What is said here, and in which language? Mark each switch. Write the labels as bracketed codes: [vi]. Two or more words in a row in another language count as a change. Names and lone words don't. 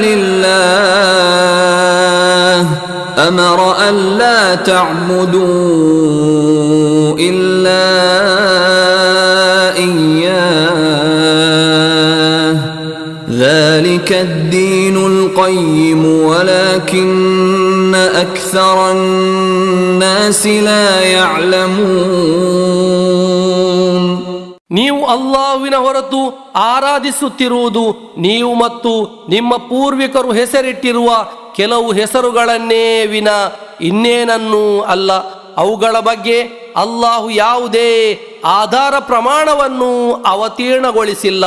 [ar] لله أمر ألا تعبدوا إلا إياه ذلك الدين القيم ولكن أكثر الناس لا يعلمون. [kn] ನೀವು ಅಲ್ಲಾಹುವಿನ ಹೊರತು ಆರಾಧಿಸುತ್ತಿರುವುದು ನೀವು ಮತ್ತು ನಿಮ್ಮ ಪೂರ್ವಿಕರು ಹೆಸರಿಟ್ಟಿರುವ ಕೆಲವು ಹೆಸರುಗಳನ್ನೇ ವಿನ ಇನ್ನೇನನ್ನೂ ಅಲ್ಲ. ಅವುಗಳ ಬಗ್ಗೆ ಅಲ್ಲಾಹು ಯಾವುದೇ ಆಧಾರ ಪ್ರಮಾಣವನ್ನು ಅವತೀರ್ಣಗೊಳಿಸಿಲ್ಲ.